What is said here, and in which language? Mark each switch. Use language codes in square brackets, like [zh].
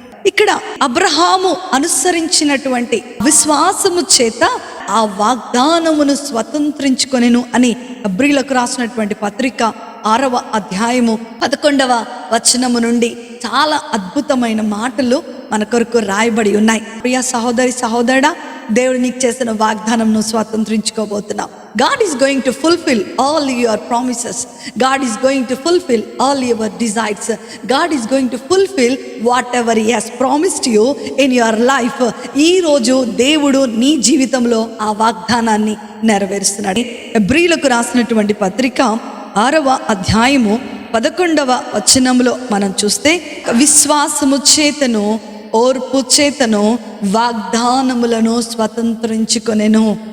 [te] ఇక్కడ అబ్రహాము అనుసరించినటువంటి విశ్వాసము చేత ఆ వాగ్దానమును స్వతంత్రించుకొనెను అని హెబ్రీయులకు రాసినటువంటి పత్రిక 6వ అధ్యాయము 11వ వచనము నుండి చాలా అద్భుతమైన మాటలు మన కొరకు రాయబడి ఉన్నాయి. ప్రియ సహోదరి సహోదరుడా, దేవుడు నీకు చేసిన వాగ్దానంను స్వతంత్రించుకోబోతున్నావు. [en] God is going to fulfill all your promises. God is going to fulfill all your desires. God is going to fulfill whatever He has promised you in your life. [te] ఈ రోజు దేవుడు నీ జీవితంలో ఆ వాగ్దానాన్ని నెరవేరుస్తున్నాడు. హెబ్రీయులకు రాసినటువంటి పత్రిక 6వ అధ్యాయము 11వ వచనంలో మనం చూస్తే, విశ్వాసము చేతను ఓర్పు చేతను వాగ్దానములను స్వతంత్రించుకొనెను.